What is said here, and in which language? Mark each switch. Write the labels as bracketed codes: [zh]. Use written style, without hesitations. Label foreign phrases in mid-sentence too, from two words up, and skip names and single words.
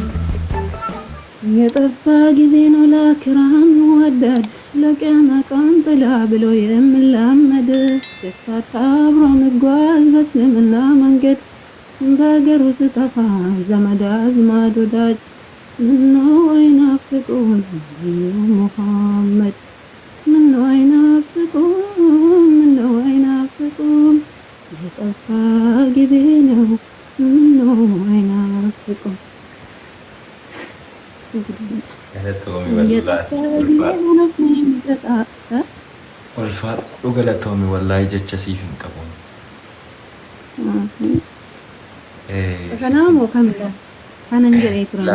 [am] የጠፋ ጊዜ ነው ለክራም ወዳድ ለቅያማ ቀን ጥላ ብሎ የምላመድ ሲታጣ አብሮ መጓዝ በእስልምና መንገድ በሀገሩ ስጠፋ ዘመድ አዝማድ ወዳጅ ምነው አይናፍቁን ነቢዩ ሙሐመድ ምነው አይናፍቁን ምነው አይናፍቁን የጠፋ ጊዜ ነው ምነው አይናፍቁን [om] Ulfaatu galatoome wallaahi jecha siif hin qabu. Kanaa moo kamidha? Kanan jedhee turan.